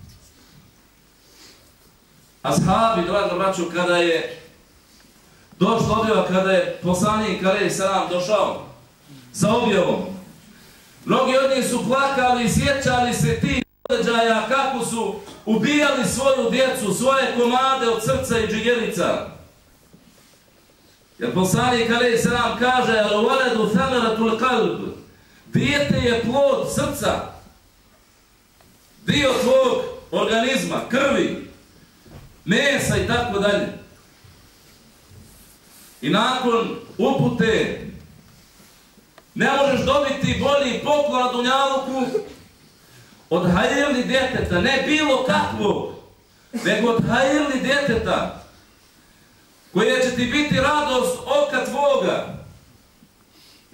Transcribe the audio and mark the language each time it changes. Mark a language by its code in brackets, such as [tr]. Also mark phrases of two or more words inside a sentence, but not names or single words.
[bs] Ashabi, draga braćo, kada je došla objava, kada je poslanik [ar] عليه السلام [bs] došao sa objavom, mnogi od njih su plakali i sjećali se tih događaja kako su ubijali svoju djecu, svoje komade od srca i džigerica. Jer poslanik [ar] عليه السلام [bs] kaže: [ar] "الولد ثمرة القلب", [bs] dijete je plod srca, dio tvog organizma, krvi, mesa i tako dalje. I nakon upute ne možeš dobiti bolji poklon na dunjaluku od hajirli djeteta, ne bilo kakvog, nego od hajirli djeteta, koje će ti biti radost oka tvoga.